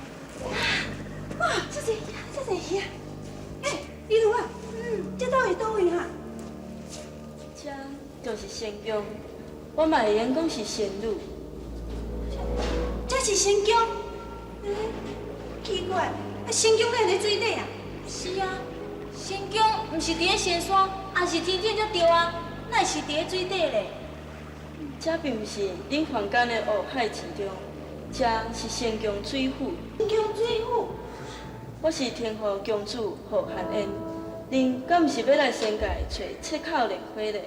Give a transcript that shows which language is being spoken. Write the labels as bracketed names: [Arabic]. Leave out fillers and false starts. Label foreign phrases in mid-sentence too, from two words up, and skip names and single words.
[Min Nan Chinese] 哇，这是鱼啊！哎，李如啊，这到底倒位哈？这就是仙宫，我嘛会言讲是仙女。这是仙宫？奇怪，仙宫哪会在水底啊？是啊，仙宫毋是伫咧仙山，也是天顶才对啊，哪会是伫咧水底咧？这并毋是恁凡间的湖海之中，这是仙宫水府。仙宫水府？我是天后公主何汉嫣，恁敢毋是要来仙界找赤口莲花咧？